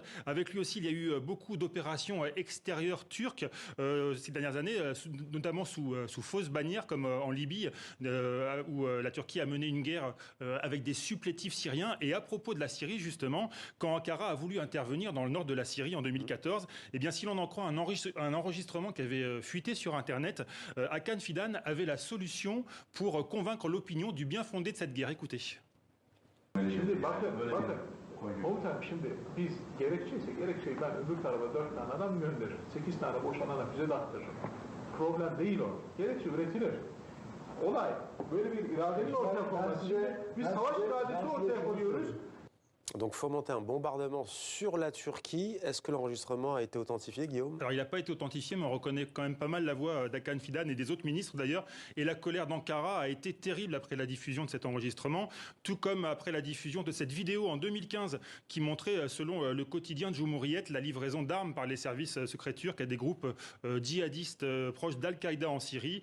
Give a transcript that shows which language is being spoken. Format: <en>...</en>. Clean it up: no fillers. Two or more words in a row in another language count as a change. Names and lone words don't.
<fr>Avec lui aussi, il y a eu beaucoup d'opérations extérieures turques ces dernières années, notamment sous fausses bannières, comme en Libye, où la Turquie a mené une guerre avec des supplétifs syriens. Et à propos de la Syrie, justement, quand Ankara a voulu intervenir dans le nord de la Syrie en 2014, eh bien, si l'on en croit un enregistrement qui avait fuité sur Internet, Hakan Fidan avait la solution pour convaincre l'opinion du bien fondé de cette guerre. Écoutez.</fr> <tr>Komutanım şimdi biz gerekçeyse gerekçeyi ben öbür tarafa 4 tane adam gönderirim. 8 tane boşanana füze de attırırım. Problem değil o. Gerekçe üretilir. Olay böyle bir iradenin ortaya konması. Biz savaş iradesi ortaya koyuyoruz.</tr> <fr>Donc fomenter un bombardement sur la Turquie. Est-ce que l'enregistrement a été authentifié, Guillaume? Alors il n'a pas été authentifié, mais on reconnaît quand même pas mal la voix d'Hakan Fidan et des autres ministres d'ailleurs. Et la colère d'Ankara a été terrible après la diffusion de cet enregistrement, tout comme après la diffusion de cette vidéo en 2015 qui montrait, selon le quotidien de Cumhuriyet, la livraison d'armes par les services secrets turcs à des groupes djihadistes proches d'Al-Qaïda en Syrie.</fr>